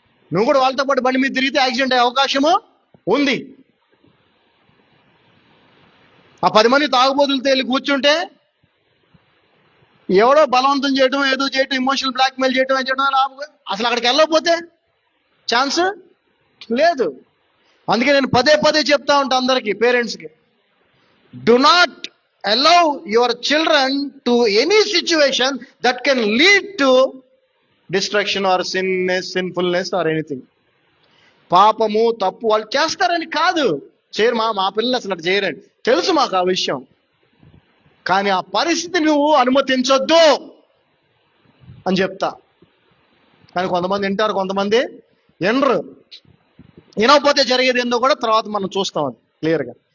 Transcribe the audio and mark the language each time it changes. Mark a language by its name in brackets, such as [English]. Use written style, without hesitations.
[Telugu] నువ్వు కూడా వాళ్ళతో పాటు బండి మీద తిరిగితే యాక్సిడెంట్ అయ్యే అవకాశము ఉంది. ఆ 10 మంది తాగుబోతులతో వెళ్ళి కూర్చుంటే ఎవడో బలవంతం చేయడం, ఏదో చేయటం, ఇమోషనల్ బ్లాక్మెయిల్ చేయడం, అసలు అక్కడికి వెళ్ళకపోతే ఛాన్స్ లేదు. అందుకే నేను పదే పదే చెప్తా ఉంటా అందరికీ, పేరెంట్స్కి, [English] Do not allow your children to any situation that can lead to destruction or sinfulness or anything. [Telugu] పాపము, తప్పు వాళ్ళు చేస్తారని కాదు, చేయరు. మా పిల్లలు అసలు అట్లా చేయరండి, తెలుసు మాకు ఆ విషయం. కానీ ఆ పరిస్థితి నువ్వు అనుమతించొద్దు అని చెప్తా. కానీ కొంతమంది వింటారు, కొంతమంది వినరు. వినకపోతే జరిగేది ఏందో కూడా తర్వాత మనం చూస్తాం, అది క్లియర్గా.